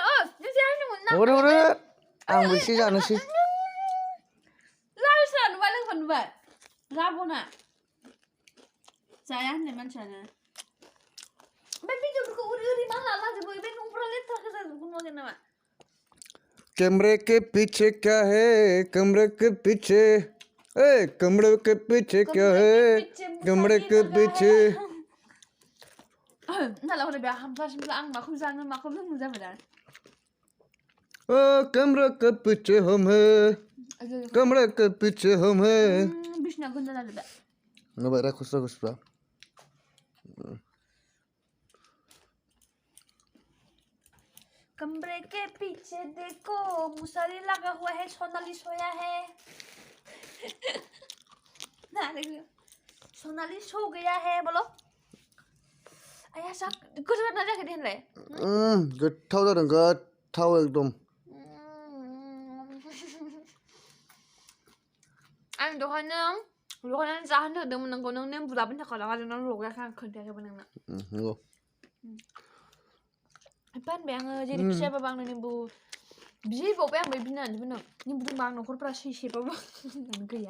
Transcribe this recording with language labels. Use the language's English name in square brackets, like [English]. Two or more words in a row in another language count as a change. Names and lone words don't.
[Bodo] नों जायाखैमोन ना? हरो आंबो एसे जानोसै. लालसा नुबाय लोगोफोर नुबाय? लाबना जाया होननाय मानसियानो. ओमफ्राय भिडिअफोरखौ ओरै मा लालाजोबो बे न'फोरा लेथ्रा जाजोबगौ नुवाखै नामा? [Hindi] कैमरे के पीछे क्या है कमरे के पीछे कमरे के पीछे क्या है कमरे के पीछे. [Bodo] नाला हरै बे हामजासिमब्ला आं माखौ जानो माखौ लोंनो जाबाय दा. [Hindi] कमरे के पीछे हम है कमरे के पीछे हम है. [Bodo] बिसना गोजा जाजोबबाय. नुबाय रायखुसफ्रा. [Hindi] कमरे के पीछे देखो मुसारी लगा हुआ है सोनाली सोया है. सोनाली सो गया है बोलो. [Bodo] आया सा गोथाव ना जायाखै दे होनलाय? गोथाव जादों गोथाव एकदम. आं दहायनो लगायनानै जाहोनो होदोंमोन नोंखौ नों नेम्बु लाबोनो थाखाय लागाजों लगायाखै आं खोन्थायाखैबो नोंनो. नंगौ. फानबाय आङो जेरैखि जायाबाबो आंनो निम्बु बिबावबाय आं बिनानैबो नों निम्बु दंबा आं न'खरफ्रा सैसेबाबो गैया.